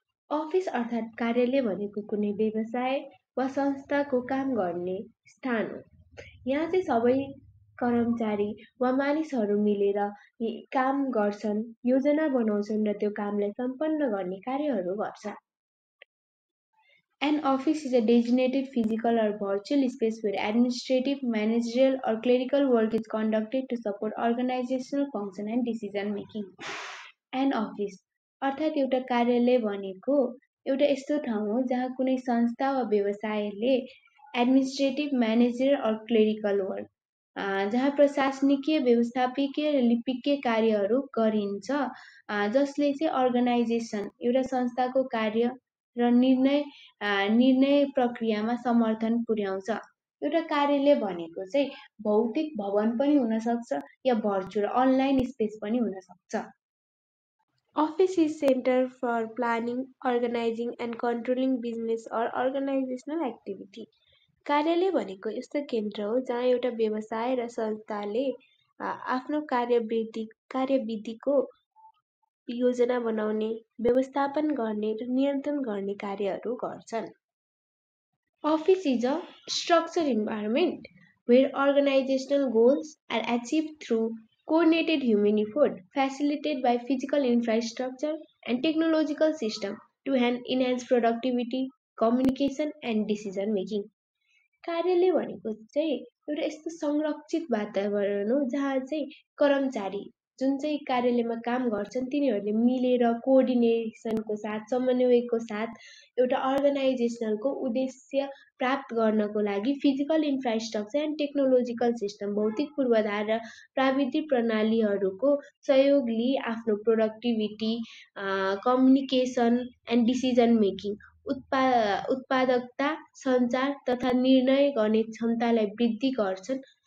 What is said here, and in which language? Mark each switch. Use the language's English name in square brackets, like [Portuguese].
[Nepali] Office अर्थात् कार्यालय भनेको कुनै व्यवसाय वा संस्थाको काम गर्ने स्थान हो। यहाँ चाहिँ सबै कर्मचारी वा मानिसहरू मिलेर काम गर्छन्, योजना बनाउँछन् र त्यो कामलाई सम्पन्न गर्ने कार्यहरू गर्छन्। [English] An office is a designated physical or virtual space where administrative, managerial, or clerical work is conducted to support organizational function and decision making. An office [Nepali] अर्थात् एउटा कार्यालय भनेको एउटा यस्तो ठाउँ हो जहाँ कुनै संस्था वा व्यवसायले [English] administrative, manager or clerical work [Nepali] जहाँ प्रशासनिकीय, व्यवस्थापकीय र लिपिकीय कार्यहरू गरिन्छ, जसले चाहिँ अर्गनाइजेसन एउटा संस्थाको कार्य र निर्णय प्रक्रियामा समर्थन पुर्याउँछ। एउटा कार्यालय भनेको चाहिँ भौतिक भवन पनि हुन सक्छ या भर्चुअल अनलाइन स्पेस पनि हुन सक्छ। [English] Office is center for planning, organizing and controlling business or organizational activity. [Nepali] कार्यालय भनेको यस्तो केन्द्र हो जहाँ एउटा व्यवसाय र संस्थाले आफ्नो कार्यविधिको योजना बनाउने, व्यवस्थापन गर्ने र नियन्त्रण गर्ने कार्यहरू गर्छन्। [English] Office is a structured environment where organizational goals are achieved through coordinated human effort facilitated by physical infrastructure and technological system to enhance productivity, communication and decision making. [Nepali] कार्यालय भनेको चाहिँ एउटा यस्तो संरक्षित वातावरण हो जहाँ चाहिँ कर्मचारी जुन चाहिँ कार्यालयमा काम गर्छन् तिनीहरूले मिलेर कोअर्डिनेसनको साथ, समन्वयको साथ एउटा अर्गनाइजेसनलको उद्देश्य प्राप्त गर्नको लागि [English] physical infrastructure and technological system [Nepali] भौतिक पूर्वाधार र प्राविधिक प्रणालीहरूको सहयोग लिई आफ्नो [English] productivity, communication and decision making, [Nepali] उत्पादकता, सञ्चार तथा निर्णय गर्ने क्षमतालाई वृद्धि गर्छन्।